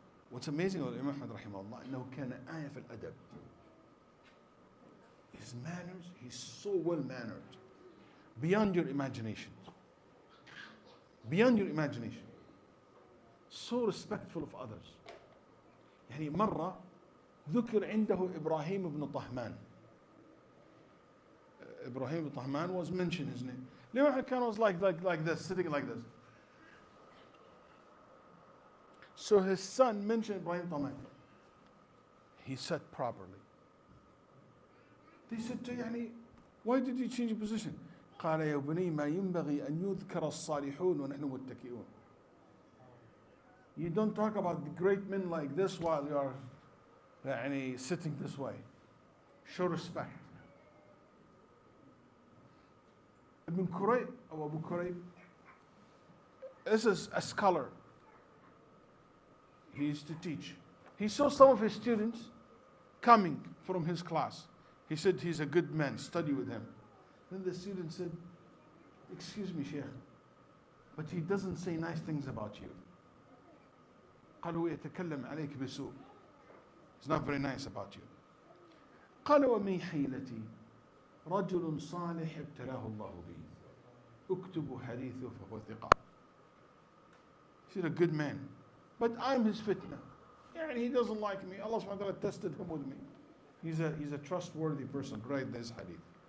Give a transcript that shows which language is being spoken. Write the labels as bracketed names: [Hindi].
[English] What's amazing about Imam Ahmad rahimahullah, [Arabic] إنه كان آية في الأدب. [English] His manners, he's so well mannered. Beyond your imagination. Beyond your imagination. So respectful of others. [Arabic] مرة ذكر عنده إبراهيم بن طهمان. [English] Ibrahim ibn Tahman was mentioned his name. Imam Khan was like this, sitting like this. So his son mentioned Ibrahim Tahman. He sat properly. They said to him, why did you change your position? [Arabic] قال يا بني ما ينبغي أن يذكر الصالحون ونحن متكئون. [English] You don't talk about the great men like this while you are sitting this way. Show respect. Ibn Kurayb, or Abu Kurayb, this is a scholar. He used to teach. He saw some of his students coming from his class. He said, he's a good man, study with him. Then the student said, excuse me, Shaykh, but he doesn't say nice things about you. [Arabic] قالوا يتكلم عليك بسوء. [English] It's not very nice about you. [Arabic] قال ومن حيلتي رجل صالح ابتلاه الله بي اكتب حديثه فهو ثقة. [English] He's a good man, but I'm his fitna. And he doesn't like me. Allah subhanahu wa ta'ala tested him with me. He's a trustworthy person. Write this hadith.